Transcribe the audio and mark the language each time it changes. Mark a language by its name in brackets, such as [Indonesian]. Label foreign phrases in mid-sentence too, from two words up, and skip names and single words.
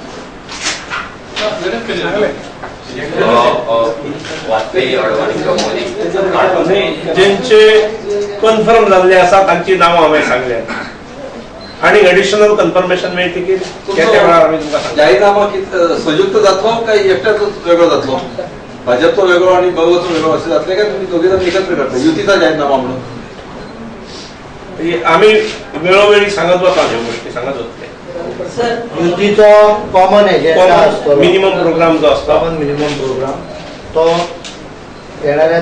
[Konkani] ज्यांचे कन्फर्म झाले आसा तांची नांवां हांवें सांगल्यात आणि [English] additional confirmation [Konkani] मेळटली की त्या वेळार आमी तुमकां सांगता जाहीरनामा संयुक्त जातलो काय एकट्याचोच वेगळो जातलो भाजपचो वेगळो आणि गोवाचो वेगळो असे जातले काय तुम्ही दोघे जण एकत्र करता युतीचा जाहीरनामा म्हणून आम्ही वेळोवेळी सांगत वता ह्यो गोष्टी सांगत वतले युतीचो [English] common agenda [Konkani] असतो [English] minimum program [Konkani] जो असतो [English] common minimum program [Konkani] तो येणाऱ्या